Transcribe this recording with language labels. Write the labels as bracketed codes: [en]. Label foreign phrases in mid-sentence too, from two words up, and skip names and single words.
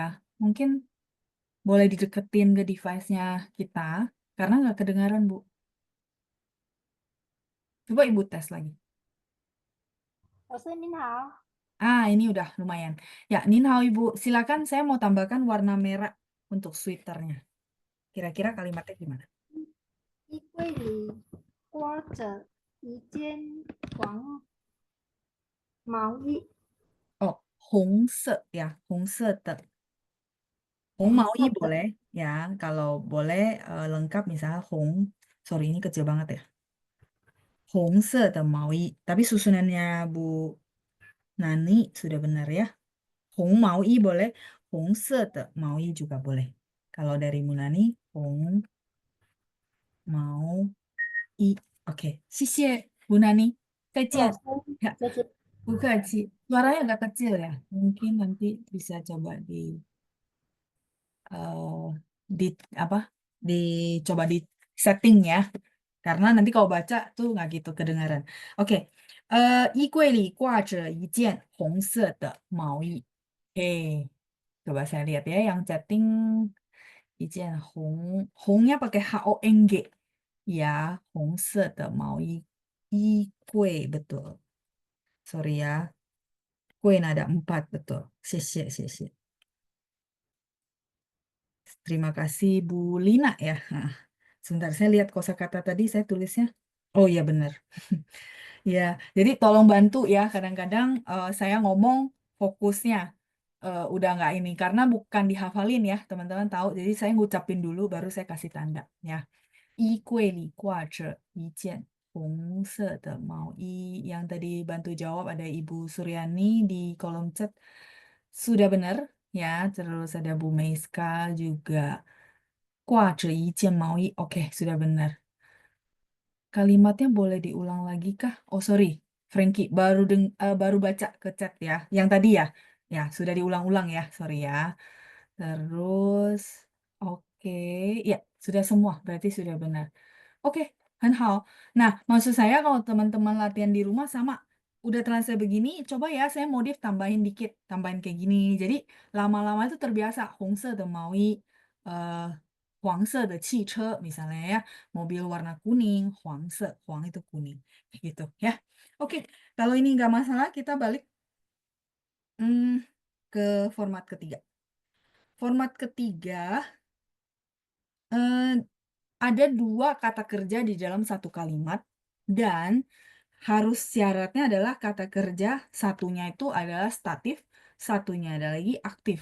[id] Mungkin boleh dideketin ke device-nya kita, karena nggak kedengaran, Bu. Coba Ibu tes lagi. Ini udah lumayan. Ya, [zh] 您好 [id] Ibu. Silakan saya mau tambahkan warna merah untuk sweaternya. Kira-kira kalimatnya gimana? [zh] 衣柜里挂着一件黄毛衣， Oh, 红色 ya, 红色的. 红毛衣红色的 [id] boleh ya. Kalau boleh lengkap misalnya sorry ini kecil banget ya. [zh] 红色的毛衣. [id] Tapi susunannya Bu Nani sudah benar ya. [zh] 红毛衣 [id] boleh, [zh] 红色的毛衣 [id] juga boleh. Kalau dari Bu Nani, [zh] 红毛衣. [id] Oke, 谢谢 Bu Nani. 再 [zh] 老见. 师 [id] Ya, [zh] 就是不客气. [id] Suaranya agak kecil ya. Mungkin nanti bisa coba eh, di apa? Dicoba di setting ya. Karena nanti kalau baca tuh nggak gitu kedengaran. Oke. [zh] 衣柜里挂着一件红色的毛衣. [id] Oke. Coba saya lihat ya yang chatting [zh] 一件红 [id] nya pakai HONG. Ya, [zh] 红色的毛衣. 衣柜 betul. [id] Sorry ya. Kue ada 4 betul. [zh] 谢谢. [id] Terima kasih Bu Lina ya. Nah, sebentar saya lihat kosakata tadi saya tulisnya. Oh iya benar. Ya, jadi tolong bantu ya. Kadang-kadang saya ngomong fokusnya udah nggak ini karena bukan dihafalin ya, teman-teman tahu. Jadi saya ngucapin dulu baru saya kasih tanda ya. [zh] 衣柜里挂着一件红色的毛衣. [id] Yang tadi bantu jawab ada Ibu Suryani di kolom chat. Sudah benar ya. Terus ada Bu Meiska juga. [zh] 挂着一件毛衣. [id] Oke, sudah benar. Kalimatnya boleh diulang lagi kah? Oh, sorry. Frankie, baru baca ke chat ya. Yang tadi ya. Ya, sudah diulang-ulang ya. Sorry ya. Terus, oke. Ya, sudah semua. Berarti sudah benar. Oke, [zh] 很好. [id] Nah, maksud saya kalau teman-teman latihan di rumah sama, udah terasa begini, coba ya saya modif tambahin dikit, tambahin kayak gini. Jadi lama-lama itu terbiasa, [zh] 红色的毛衣, 黄色的 [id] misalnya ya, mobil warna kuning, huang itu kuning, gitu ya. Oke, kalau ini nggak masalah, kita balik ke format ketiga. Format ketiga, eh, ada 2 kata kerja di dalam satu kalimat dan harus syaratnya adalah kata kerja satunya itu adalah statif, satunya ada lagi aktif.